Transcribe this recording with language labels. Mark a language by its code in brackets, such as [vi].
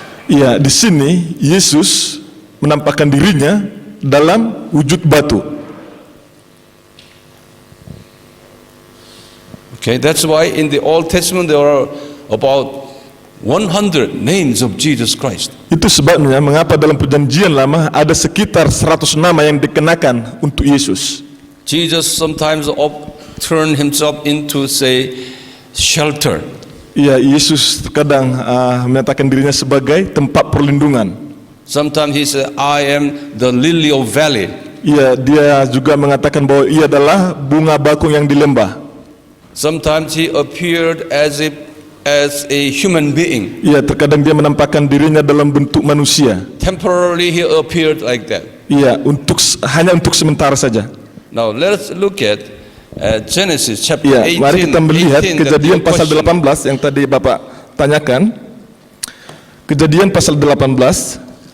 [id] Ya, di sini Yesus menampakkan dirinya dalam wujud batu. [en] Okay, that's why in the Old Testament there are about 100 names of Jesus Christ. [id] Itu sebabnya mengapa dalam perjanjian lama ada sekitar 100 nama yang dikenakan untuk Yesus. [en] Jesus sometimes turned himself into, say, shelter. [id] Ya, Yesus terkadang menyatakan dirinya sebagai tempat perlindungan. [en] Sometimes he said, I am the lily of valley. [id] Ya, dia juga mengatakan bahwa ia adalah bunga bakung yang di lembah. [en] Sometimes he appeared as a human being. [id] Ya, terkadang dia menampakkan dirinya dalam bentuk manusia. [en] Temporarily he appeared like that. [id] Ya, hanya untuk sementara saja. [en] Now let's look at Genesis chapter [id] Ya, [en] 18. [id] mari kita melihat 18, Kejadian [en] the [id] pasal [en] question. [id] 18 yang tadi Bapak tanyakan. Kejadian pasal 18.